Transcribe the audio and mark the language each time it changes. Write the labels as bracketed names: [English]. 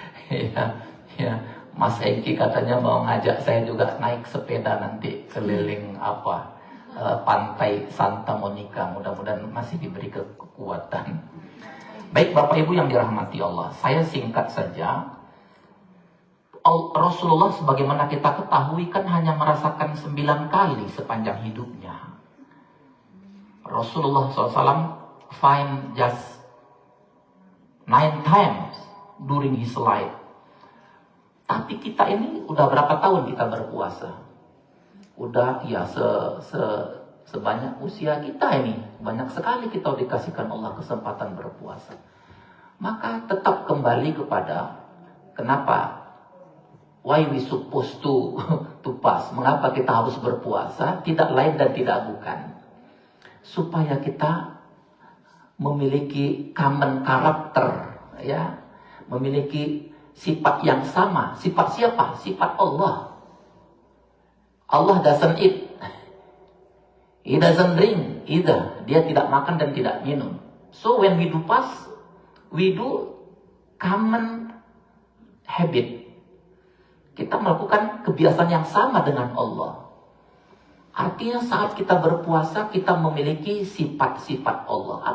[Indonesian] Ya, ya. Mas Hengki katanya mau ngajak saya juga naik sepeda nanti keliling pantai Santa Monica. Mudah-mudahan masih diberi kekuatan. Baik Bapak Ibu yang dirahmati Allah, saya singkat saja. Rasulullah sebagaimana kita ketahui kan hanya merasakan 9 kali sepanjang hidupnya. [English] Rasulullah SAW find just 9 times during his life. [Indonesian] Tapi kita ini udah berapa tahun kita berpuasa? Udah ya sebanyak usia kita ini, banyak sekali kita dikasihkan Allah kesempatan berpuasa. Maka tetap kembali kepada kenapa, [English] why we supposed to fast, [Indonesian] mengapa kita harus berpuasa, tidak lain dan tidak bukan supaya kita memiliki common karakter, ya, memiliki sifat yang sama. Sifat siapa? Sifat Allah. [English] Allah doesn't eat, He doesn't drink either. [Indonesian] Dia tidak makan dan tidak minum. [English] So when we do fast, we do common habit. [Indonesian] Kita melakukan kebiasaan yang sama dengan Allah. Artinya saat kita berpuasa, kita memiliki sifat-sifat Allah.